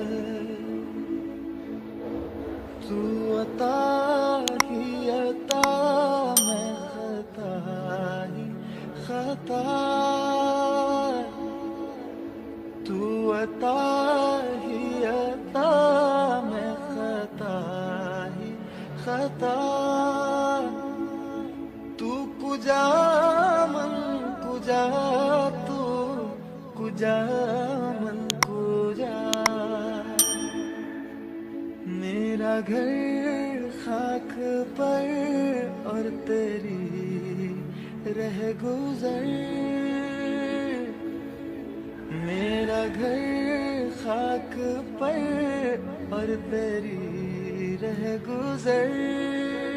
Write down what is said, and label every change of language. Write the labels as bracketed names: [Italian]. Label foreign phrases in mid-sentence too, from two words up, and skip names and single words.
[Urdu] تو عطا ہی عطا میں خطا ہی خطا، تو عطا ہی عطا میں خطا ہی خطا، [Persian] تو کجا من کجا، تو کجا من کجا، [Urdu] میرا گھر خاک پر اور تیری رہ گزر، میرا گھر خاک پر اور تیری رہ گزر،